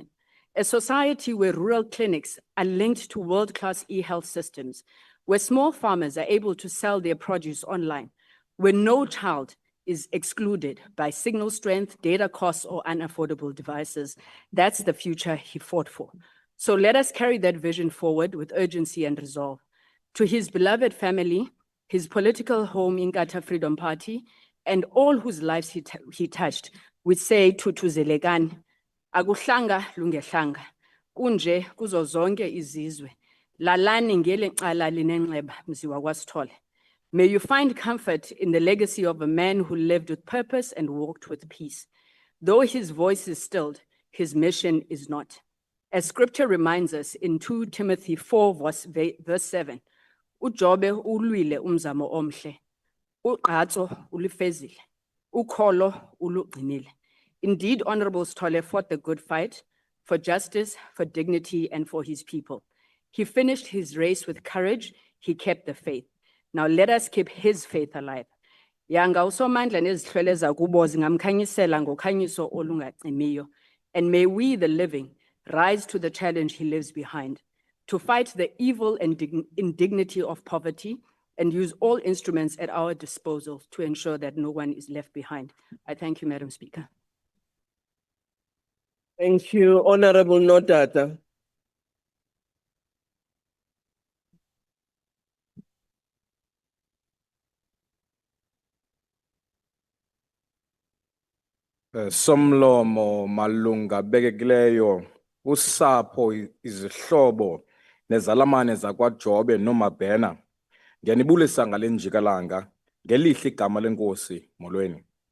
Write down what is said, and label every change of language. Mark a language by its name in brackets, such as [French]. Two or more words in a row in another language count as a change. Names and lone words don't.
[English] A society where rural clinics are linked to world-class e-health systems, where small farmers are able to sell their produce online, where no child is excluded by signal strength, data costs, or unaffordable devices. That's the future he fought for. So let us carry that vision forward with urgency and resolve. To his beloved family, his political home, Inkatha Freedom Party, and all whose lives he touched, we say [Xhosa] thuthuzelekan, akuhlanga lungehlanga, kunje kuzo zonke izizwe, lalani ngele cala linenxeba mziwa kwaSithole. [English] May you find comfort in the legacy of a man who lived with purpose and walked with peace. Though his voice is stilled, his mission is not. As scripture reminds us in 2 Timothy 4 verse 7, [Xhosa] uJobe ulwile umzamo omhle, uqhatso ulifezile, ukholo ulugcinile. [English] Indeed, Honorable Sithole fought the good fight for justice, for dignity, and for his people. He finished his race with courage. He kept the faith. Now let us keep his faith alive. [Xhosa] Yanga usomandla nezihlwele zakubo zingamkhanyisela ngokhanyiso olungacimiyo. [English] And may we, the living, rise to the challenge he lives behind, to fight the evil and indignity of poverty and use all instruments at our disposal to ensure that no one is left behind. I thank you, Madam Speaker. Thank you, Honorable Nodata. [Xhosa] Somlomo malunga bekekileyo usapho izihlobo nezalamane zakwaJobe noMabhena ngiyanibulisa ngale njikalanga ngelihle igama lenkosi molweni.